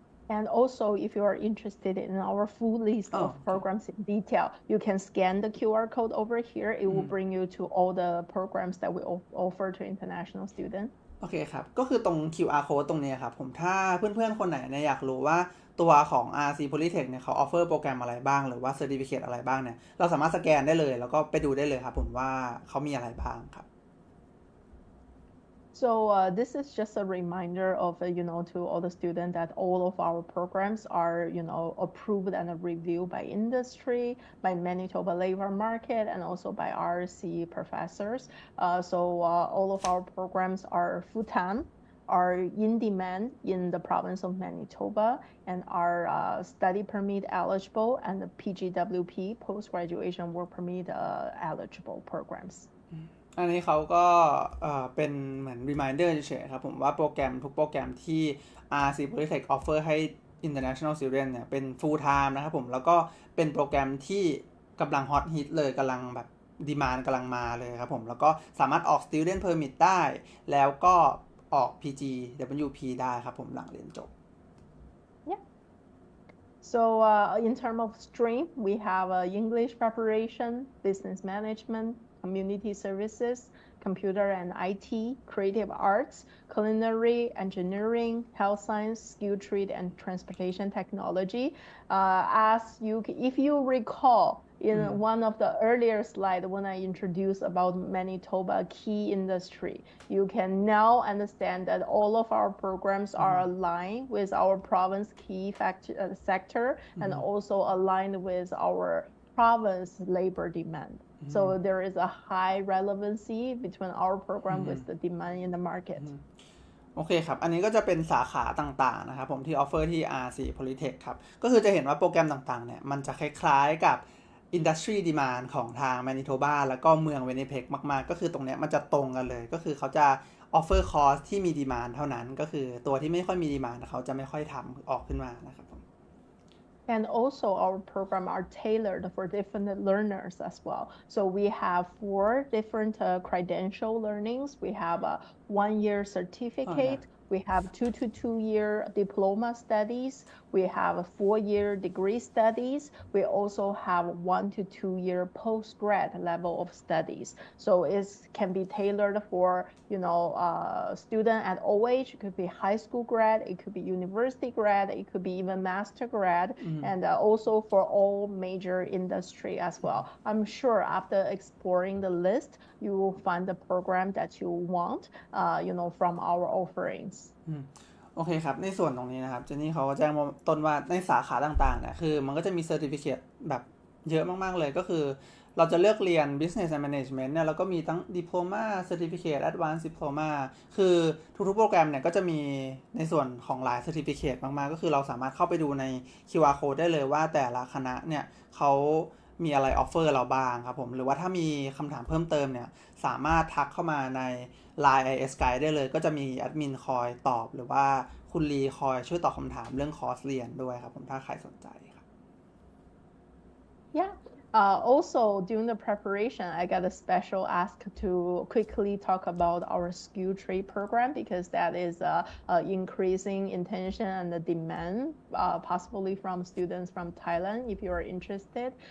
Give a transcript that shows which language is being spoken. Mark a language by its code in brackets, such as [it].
[en] And also, if you are interested in our full list of programs in detail, you can scan the QR code over here. It will bring you to all the programs that we offer to international students. [th] โอเคครับก็คือตรง QR code ตรงนี้ครับผมถ้าเพื่อนๆคนไหนเนี่ยอยากรู้ว่าตัวของ RRC Polytech เนี่ยเขา offer โปรแกรมอะไรบ้างหรือว่า certificate อะไรบ้างเนี่ยเราสามารถสแกนได้เลยแล้วก็ไปดูได้เลยครับผมว่าเขามีอะไรบ้างครับ [en] So this is just a reminder of, to all the students that all of our programs are, approved and reviewed by industry, by Manitoba labor market, and also by RRC professors. So all of our programs are full-time, are in demand in the province of Manitoba, and are study permit eligible and the PGWP, post-graduation work permit eligible programs. [th] อันนี้เขาก็เป็นเหมือน reminder เฉยๆครับผมว่าโปรแกรมทุกโปรแกรมที่ RRC Polytech offer ให้ [en] international student [th] เนี่ยเป็น [en] full time [th] นะครับผมแล้วก็เป็นโปรแกรมที่กำลัง [en] hot hit [th] เลยกำลังแบบ demand กำลังมาเลยครับผมแล้วก็สามารถออก student permit ได้แล้วก็ออก PGWP ได้ครับผมหลังเรียนจบ [en] So in terms of stream, we have English preparation, business management, community services, computer and IT, creative arts, culinary, engineering, health science, skill trade, and transportation technology. If you recall, in one of the earlier slides when I introduced about Manitoba key industry, you can now understand that all of our programs are aligned with our province key sector and also aligned with our province labor demand. So there is a high relevancy between our program with the demand in the market. [th] โอเคครับอันนี้ก็จะเป็นสาขาต่างๆนะครับผมที่ offer ที่ RRC Polytech ครับก็คือจะเห็นว่าโปรแกรมต่างๆเนี่ยมันจะคล้ายๆกับ [en] industry demand [th] ของทาง Manitoba แล้วก็เมือง Winnipeg มากๆก็คือตรงเนี้ยมันจะตรงกันเลยก็คือเขาจะ [en] offer course [th] ที่มี demand เท่านั้นก็คือตัวที่ไม่ค่อยมี demand เขาจะไม่ค่อยทำออกขึ้นมานะครับผม [en] And also our program are tailored for different learners as well. So we have 4 different credential learnings. We have a 1-year certificate. We have 2 to 2-year diploma studies. We have a 4-year degree studies. We also have 1 to 2-year postgrad level of studies. So it can be tailored for, student at all age. It could be high school grad. It could be university grad. It could be even master grad. And also for all major industry as well. I'm sure after exploring the list, you will find the program that you want, from our offerings. [th] โอเคครับในส่วนตรงนี้นะครับเจนนี่เขาก็แจ้งมาต้นว่าในสาขาต่างๆเนี่ยคือมันก็จะมีเซอร์ติฟิเคตแบบเยอะมากๆเลยก็คือเราจะเลือกเรียน Business and Management เนี่ยแล้วก็มีทั้ง Diploma Certificate Advanced Diploma คือทุกๆโปรแกรมเนี่ยก็จะมีในส่วนของหลาย Certificate มากๆก็คือเราสามารถเข้าไปดูใน QR Code ได้เลยว่าแต่ละคณะเนี่ยเขา มีอะไรออฟเฟอร์เราบ้างครับผมหรือว่าถ้ามีคำถามเพิ่มเติมเนี่ยสามารถทักเข้ามาใน Line IS Guide ได้เลยก็จะมีแอดมินคอยตอบหรือว่าคุณลีคอยช่วยตอบคำถามเรื่องคอร์สเรียนด้วยครับผมถ้าใครสนใจครับ [en] Yeah. Also, during the preparation, I got a special ask to quickly talk about our skill trade program because that is increasing intention and the demand, possibly from students from Thailand, if you are interested.